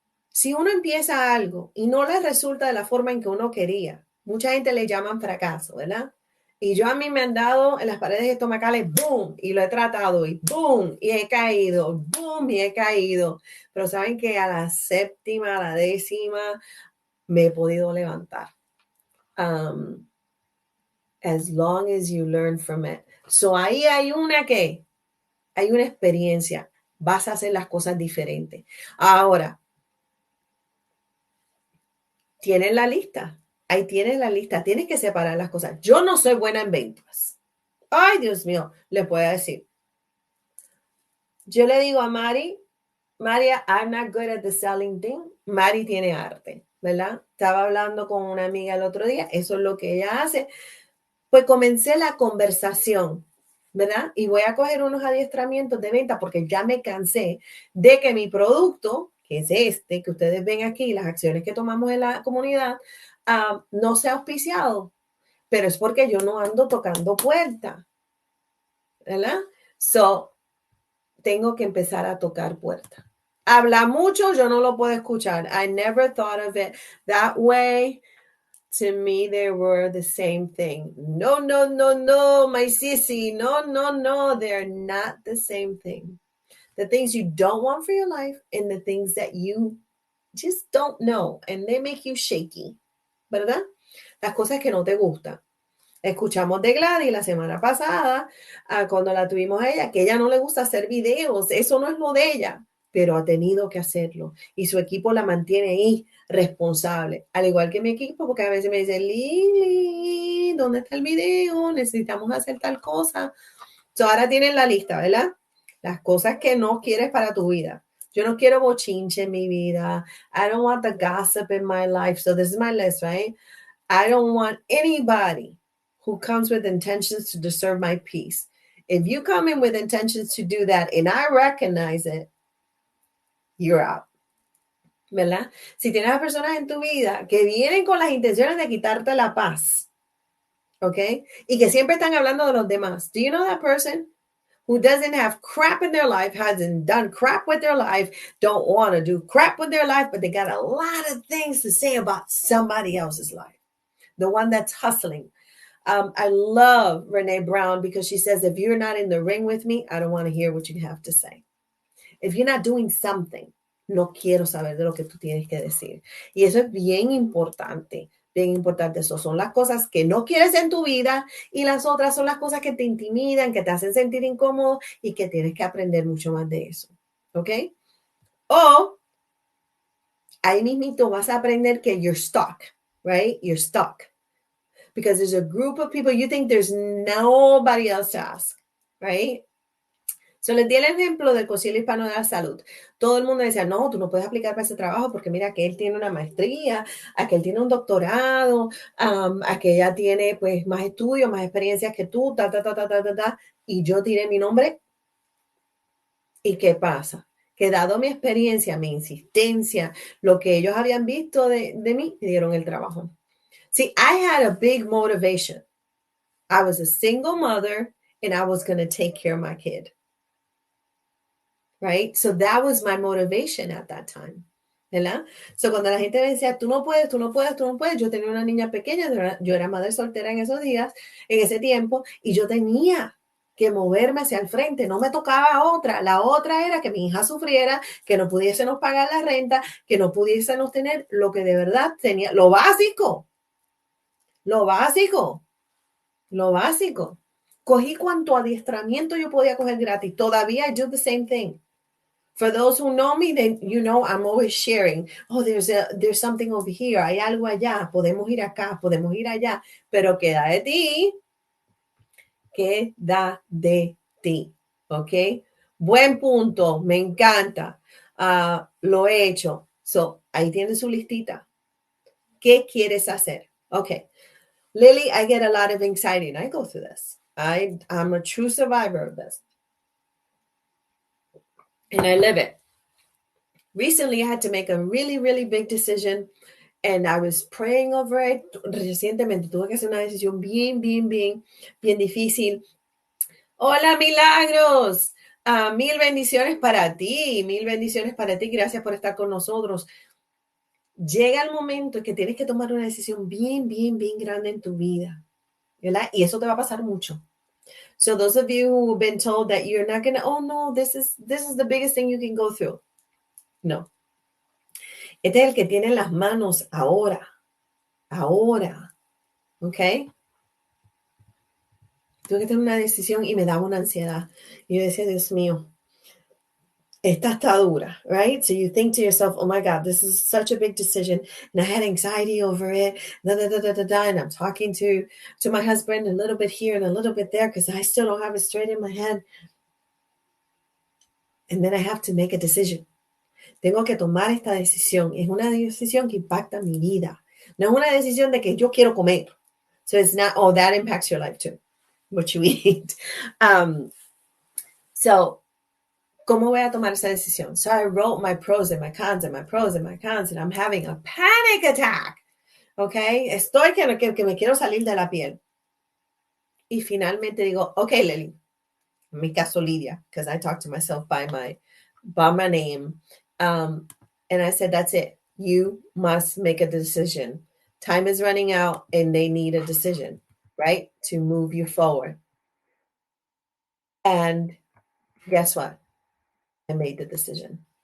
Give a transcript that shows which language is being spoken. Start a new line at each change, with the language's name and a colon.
Spanish: Si uno empieza algo y no le resulta de la forma en que uno quería, mucha gente le llaman fracaso, ¿verdad? Y yo a mí me han dado en las paredes estomacales, boom, y lo he tratado, y boom, y he caído, boom, y he caído. Pero saben que a la séptima, a la décima, me he podido levantar.
English: Um, as long as you learn from it.
Spanish: So ahí hay una experiencia. Vas a hacer las cosas diferentes. Ahora, tienes la lista. Ahí tienes la lista. Tienes que separar las cosas. Yo no soy buena en ventas. Ay, Dios mío, le puedo decir. Yo le digo a María,
English: I'm not good at the selling thing.
Spanish: Mari tiene arte, ¿verdad? Estaba hablando con una amiga el otro día. Eso es lo que ella hace. Pues comencé la conversación, ¿verdad? Y voy a coger unos adiestramientos de venta porque ya me cansé de que mi producto, que es este, que ustedes ven aquí, las acciones que tomamos en la comunidad, no sea auspiciado. Pero es porque yo no ando tocando puertas, ¿verdad? So, tengo que empezar a tocar puertas. Habla mucho, yo no lo puedo escuchar.
English: I never thought of it that way. To me, they were the same thing. No, no, no, no, my sissy. No, no, no. They're not the same thing. The things you don't want for your life and the things that you just don't know and they make you shaky,
Spanish: ¿verdad? Las cosas que no te gustan. Escuchamos de Gladys la semana pasada, cuando la tuvimos a ella, que ella no le gusta hacer videos, eso no es lo de ella, pero ha tenido que hacerlo y su equipo la mantiene ahí responsable, al igual que mi equipo, porque a veces me dicen, Lili, ¿dónde está el video? Necesitamos hacer tal cosa. So, ahora tienen la lista, ¿verdad? Las cosas que no quieres para tu vida. Yo no quiero bochinche en mi vida.
English: I don't want the gossip in my life. So this is my list, right? I don't want anybody who comes with intentions to disturb my peace. If you come in with intentions to do that and I recognize it, you're out.
Spanish: ¿Verdad? Si tienes a personas en tu vida que vienen con las intenciones de quitarte la paz, ¿ok? Y que siempre están hablando de los demás.
English: Do you know that person who doesn't have crap in their life, hasn't done crap with their life, don't want to do crap with their life, but they got a lot of things to say about somebody else's life? The one that's hustling. I love Renee Brown because she says, if you're not in the ring with me, I don't want to hear what you have to say. If you're not doing something,
Spanish: no quiero saber de lo que tú tienes que decir. Y eso es bien importante, bien importante. Eso son las cosas que no quieres en tu vida y las otras son las cosas que te intimidan, que te hacen sentir incómodo y que tienes que aprender mucho más de eso. ¿Ok? O ahí mismito vas a aprender que
English: you're stuck, right? You're stuck. Because there's a group of people you think there's nobody else to ask, right?
Spanish: So les di el ejemplo del Concilio Hispano de la Salud. Todo el mundo decía, no, tú no puedes aplicar para ese trabajo porque mira que él tiene una maestría, a que él tiene un doctorado, a que ella tiene pues más estudios, más experiencias que tú, y yo tiré mi nombre. ¿Y qué pasa? Que dado mi experiencia, mi insistencia, lo que ellos habían visto de mí, me dieron el trabajo.
English: See, I had a big motivation. I was a single mother and I was going to take care of my kid. Right? So that was my motivation at that time.
Spanish: ¿Verdad? So cuando la gente me decía, tú no puedes, tú no puedes, tú no puedes, yo tenía una niña pequeña, yo era madre soltera en esos días, en ese tiempo, y yo tenía que moverme hacia el frente, no me tocaba otra. La otra era que mi hija sufriera, que no pudiésemos pagar la renta, que no pudiésemos tener lo que de verdad tenía, lo básico, lo básico. Lo básico. Cogí cuanto adiestramiento yo podía coger gratis. Todavía
English: I do the same thing. For those who know me, then you know I'm always sharing. Oh, there's something over here.
Spanish: Hay algo allá. Podemos ir acá, podemos ir allá. Pero queda de ti. Queda de ti. ¿Ok? Buen punto. Me encanta. Lo he hecho. So, ahí tienes su listita. ¿Qué quieres hacer? Ok.
English: Lily, I get a lot of anxiety and I go through this. I'm a true survivor of this. And I live it. Recently, I had to make a really, really big decision and I was praying over it.
Spanish: Recientemente tuve que hacer una decisión bien, bien, bien, bien difícil. Hola, Milagros. Mil bendiciones para ti. Mil bendiciones para ti. Gracias por estar con nosotros. Llega el momento en que tienes que tomar una decisión bien, bien, bien grande en tu vida. ¿verdad? Y eso te va a pasar mucho.
English: So those of you who've been told that you're not gonna, oh no, this is the biggest thing you can go through.
Spanish: No. Este es el que tiene en las manos ahora. Ahora. ¿Ok? Tuve que tener una decisión y me daba una ansiedad. Y yo decía, Dios mío, esta está dura,
English: right? So you think to yourself, oh my God, this is such a big decision. And I had anxiety over it. Da, da, da, da, da, da. And I'm talking to my husband a little bit here and a little bit there because I still don't have it straight in my head. And then I have to make a decision.
Spanish: Tengo que tomar esta decisión. Es una decisión que impacta mi vida. No es una decisión de que yo quiero comer.
English: So it's not, oh, that impacts your life too, what you eat.
Spanish: So, ¿cómo voy a tomar esa decisión?
English: So I wrote my pros and my cons and my pros and my cons, and I'm having a panic attack. Okay?
Spanish: Estoy que me quiero salir de la piel. Y finalmente digo, okay, Lily. En mi caso,
English: Lidia, because I talk to myself by my name. And I said, that's it. You must make a decision. Time is running out and they need a decision, right? To move you forward. And guess what? I made the decision.